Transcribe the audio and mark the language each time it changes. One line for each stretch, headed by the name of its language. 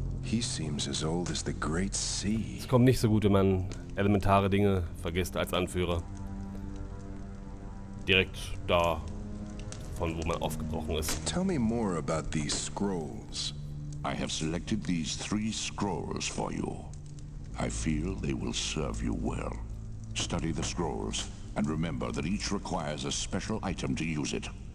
English: He seems as old as the Great Sea.
German: Es kommt nicht so gut, wenn man elementare Dinge vergisst als Anführer. Direkt da, von wo man aufgebrochen ist.
English: Tell me more about these scrolls. I have selected these 3 scrolls for you. I feel they will serve you well. Study the scrolls, and remember that each requires a special item to use it.